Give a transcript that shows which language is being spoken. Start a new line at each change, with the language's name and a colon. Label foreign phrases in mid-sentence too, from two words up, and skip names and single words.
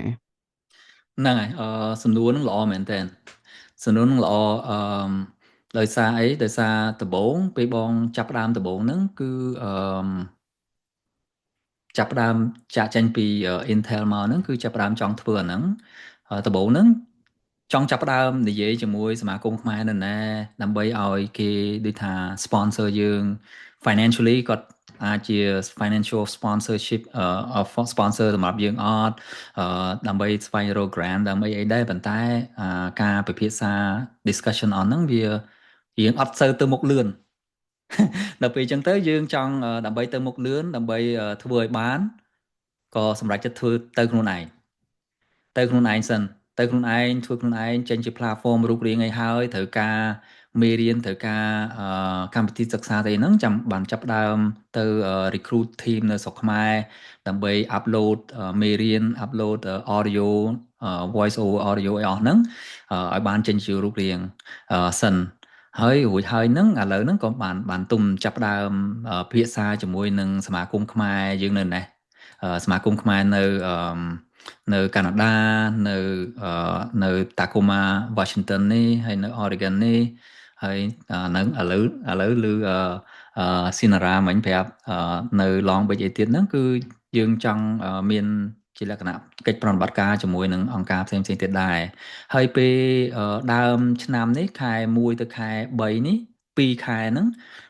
Khmer: ហ្នឹងហើយសំណួរហ្នឹងល្អមែនតើសំណួរហ្នឹងល្អដោយសារអីដោយសារដំបូងពេលបងចាប់ផ្ដើមដំបូងហ្នឹងគឺចាប់ផ្ដើមចាក់ចេញពី Intel មកហ្នឹងគឺចាប់ផ្ដើមចង់ធ្វើអាហ្នឹងដំបូងហ្នឹងចង់ចាប់ផ្ដើមនិយាយជាមួយសមាគមខ្មែរនៅណាដើម្បីឲ្យគេដូចថា sponsor យើង financially គាត់អាចជា
English: financial sponsorship sponsor
Khmer: សម្រាប់យើងអត់ដើម្បីស្វែងរក grant ដើម្បីអីដែរប៉ុន្តែការពិភាក្សា
English: discussion on
Khmer: ហ្នឹងវារៀងអត់សូវទៅមុខលឿនដល់ពេលអញ្ចឹងទៅយើងចង់ដើម្បីទៅមុខលឿនដើម្បីធ្វើឲ្យបានក៏សម្រេ ចចិត្តធ្វើទៅខ្លួនឯងសិនទៅខ្លួនឯងធ្វើខ្លួនឯងចេញជា platform រូបរាងអីហើយត្រូវការមេរៀនត្រូវការកម្មវិធីសិក្សាទេហ្នឹងចាំ បានចាប់ដើមទៅ recruit team នៅស្រុកខ្មែរដើម្បី upload មេរៀន
English: upload audio voice over audio
Khmer: អីអស់ហ្នឹងឲ្យបាន ចេញជារូបរាងសិនហើយរួចហើយហ្នឹងឥឡូវហ្នឹងក៏បានទុំចាប់ដើមភាសាជាមួយ នឹងសមាគមខ្មែរយើងនៅនេះសមាគមខ្មែរនៅកាណាដានៅ Tacoma Washington នេះហើយនៅ Oregon នេះហើយនៅឥឡូវឮSinara មិញប្រាប់នៅ Long Beach អីទៀតហ្នឹងគឺយើងចង់មានជាលក្ខណៈកិច្ចប្រតិបត្តិការជាមួយនឹងអង្គការផ្សេងៗទៀតដែរហើយពេលដើមឆ្នាំនេះខែ1ទៅខែ3នេះ2ខែហ្នឹង